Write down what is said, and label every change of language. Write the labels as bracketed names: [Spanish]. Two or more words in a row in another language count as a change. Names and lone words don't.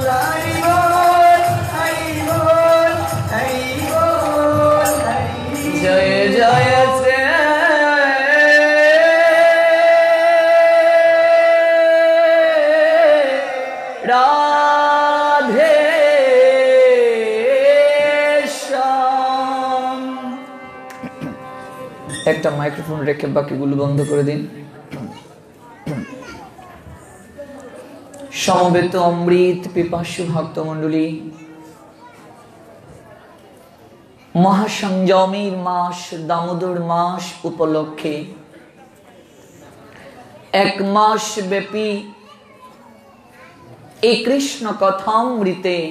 [Bangla] Hari Bol Hari Bol Hari Bol Hari Jaya Jaya Shri Radhe Shyam একটা মাইক্রোফোন রেখে বাকিগুলো বন্ধ করে দিন সমবেত অমৃত পিপাসু ভক্তমণ্ডলী মহাসংযমের মাস দামোদর মাস উপলক্ষে এক মাস ব্যাপী এই কৃষ্ণ কথামৃতে